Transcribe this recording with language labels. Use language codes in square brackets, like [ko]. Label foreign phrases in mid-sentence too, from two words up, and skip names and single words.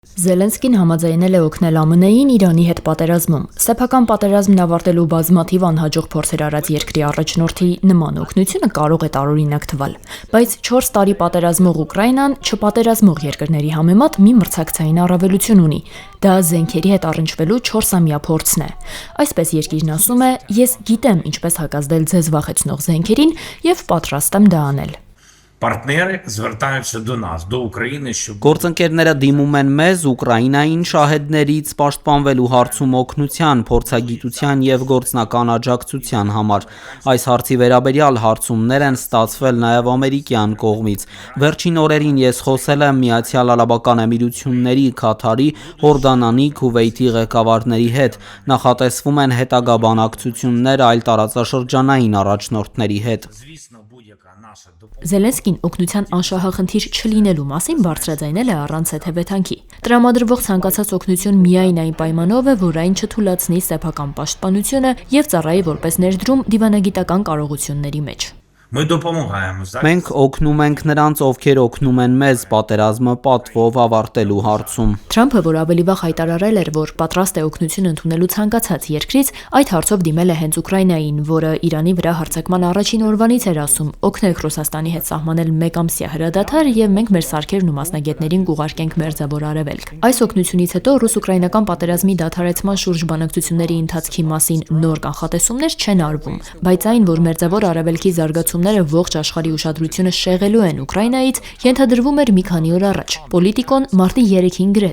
[hy] Զելենսկին համաձայնել է օգնել ԱՄՆ-ին Իրանի հետ պատերազմում։ Սեփական պատերազմն ավարտելու բազմաթիվ անհաջող փորձեր արած երկրի առաջնորդի նման օգնությունը կարող է տարօրինակ թվալ, բայց 4 տարի պատերազմող Ուկրաինան չպատերազմող երկրների համեմատ մի մրցակցային առավելություն ունի։ Դա զենքերի հետ առնչվելու 4-ամյա փորձն է։ Այսպես երկիրն ասում է. «Ես գիտեմ ինչպես հակազդել ձեզ վախեցնող զենքերին եւ պատրաստ եմ դա անել»։ [uk] Партнери звертаються до нас, до України, щоб [hy] Գործընկերները դիմում են մեզ Ուկրաինային շահեդներից պաշտպանվելու հարցում օգնության, փորձագիտության եւ գործնական աջակցության համար։ Այս հարցի վերաբերյալ հարցումներ են ստացվել նաեւ ամերիկյան կողմից։ Վերջին օրերին ես խոսել եմ Միացյալ Արաբական Էմիրությունների, Քաթարի, Հորդանանի, Քուվեյթի ղեկավարների հետ։ Նախատեսվում են հետագա բանակցություններ այլ տարածաշրջանային առաջնորդների հետ։ Զելենսկին օգնության անշահախնդիր չլինելու մասին բարձրաձայնել է առանց հետևեթանքի։ Տրամադրվող ցանկացած օգնություն միայն այն պայմանով է, որ այն չթույլատնի սեփական պաշտպանությունը եւ ծառայի որպես ներդրում դիվանագիտական կարողությունների մեջ։ [uk] ми допомагаємо зараз. [hy] Մենք օգնում ենք նրանց, ովքեր օգնում են մեզ պատերազմը պատվով ավարտելու հարցում։ Թրամփը, որ ավելի վաղ հայտարարել էր, որ պատրաստ է օգնություն ընդունելու ցանկացած երկրից, այդ հարցով դիմել է հենց Ուկրաինային, որը Իրանի վրա հարձակման առաջին օրվանից էր ասում. «Օգնեք Ռուսաստանի հետ սահմանել մեկամսյա հրադադար եւ մենք մեր սարքերն ու մասնագետներին կուղարկենք Մերձավոր Արևելք»։ Այս օգնությունից հետո ռուս-ուկրաինական պատերազմի դադարեցման շուրջ բանակցությունների ընթացքի մասին նոր կանխատեսումներ չեն արվում, բայց այն, որ Մերձավոր Արևելքի զարգացումները ողջ աշխարհի ուշադրությունը շեղելու են Ուկրաինայից, ենթադրվում էր մի քանի օր առաջ։ Պոլիտիկոն մարտի 3-ին գրեց.